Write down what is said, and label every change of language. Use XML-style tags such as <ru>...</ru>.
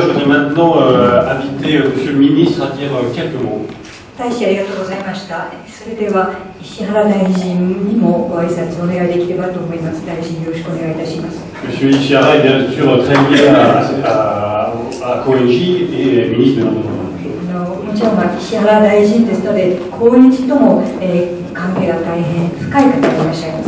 <fr>Je voudrais maintenant inviter Monsieur le Ministre à dire quelques mots.</fr> <ja>大使ありがとうございました。それでは石原大臣にもご挨拶お願いできればと思います。大臣よろしくお願いいたします。</ja> <fr>Monsieur Ishihara est bien sûr très lié à Koenji et ministre de l'Environnement.</fr> <ja>もちろん石原大臣ですので、高円寺とも、関係が大変深い方がいらっしゃいます。</ja>